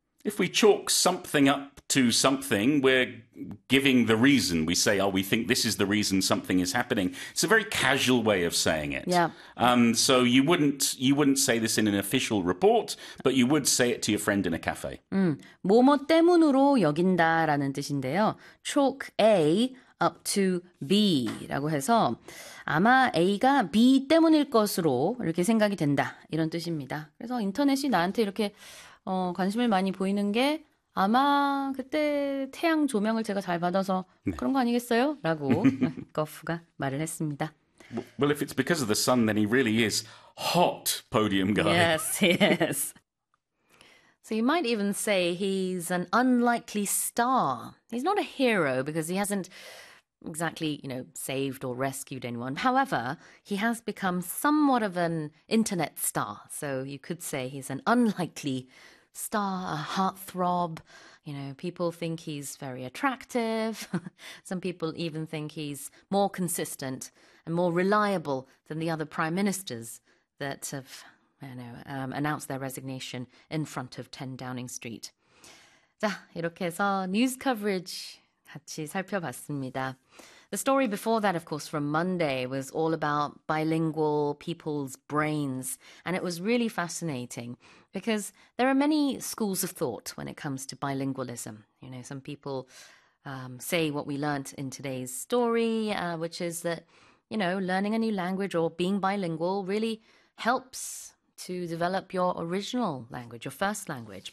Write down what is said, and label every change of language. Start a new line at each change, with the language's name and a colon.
English: If we chalk something up to something, we're giving the reason. We say, oh, we think this is the reason something is happening. It's a very casual way of saying it. Yeah. So you wouldn't say this in an official report, but you would say it to your friend in a cafe.
Korean: 뭐뭐 때문으로 여긴다라는 뜻인데요. Chalk A up to B라고 해서 아마 A가 B 때문일 것으로 이렇게 생각이 된다. 이런 뜻입니다. 그래서 인터넷이 나한테 이렇게 관심을 많이 보이는 게 아마 그때 태양 조명을 제가 잘 받아서 그런 거 아니겠어요? 라고 거프가 말을 했습니다.
English: Well, if it's because of the sun, then he really is hot, podium guy. Yes. So you might even say he's an unlikely star. He's not a hero because he hasn't exactly, saved or rescued anyone. However, he has become somewhat of an internet star. So you could say he's an unlikely star, a heartthrob. People think he's very attractive. Some people even think he's more consistent and more reliable than the other prime ministers that have, announced their resignation in front of 10 Downing Street.
Korean: 자, 이렇게 해서 뉴스 커버리지 같이 살펴봤습니다.
English: The story before that, of course, from Monday, was all about bilingual people's brains. And it was really fascinating because there are many schools of thought when it comes to bilingualism. Some people say what we learnt in today's story, which is that, learning a new language or being bilingual really helps to develop your original language, your first language.